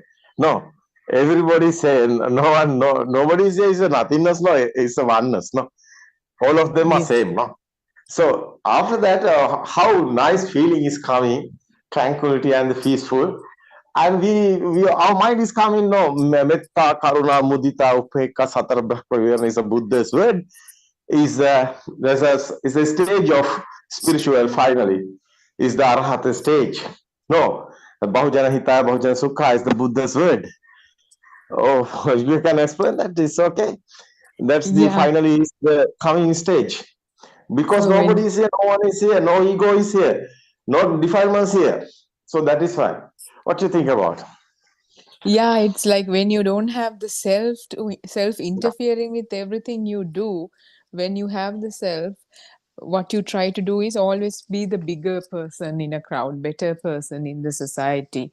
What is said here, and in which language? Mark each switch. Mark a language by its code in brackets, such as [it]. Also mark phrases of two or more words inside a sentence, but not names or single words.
[en] No, everybody is saying nobody is here is a nothingness. No, it's a oneness. No, all of them are Yes. same. No, so after that, how nice feeling is coming, tranquility and the peaceful. And we our mind is coming, no, [pi] metta, karuna, mudita, upekka, satara brahma [en] is a Buddha's word. Is is a stage of spiritual finally. Is the arahata stage. No, the [pi] bahujana hitaya, bahujana sukha [en] is the Buddha's word. Oh, you can explain that, it's okay. That's the Yeah. finally is the coming stage. Because So nobody when is here, no one is here, no ego is here, no defilements here. So that is fine. What do you think about? yeah, it's like when you don't have the self interfering with everything you do, when you have the self, what you try to do is always be the bigger person in a crowd, better person in the society.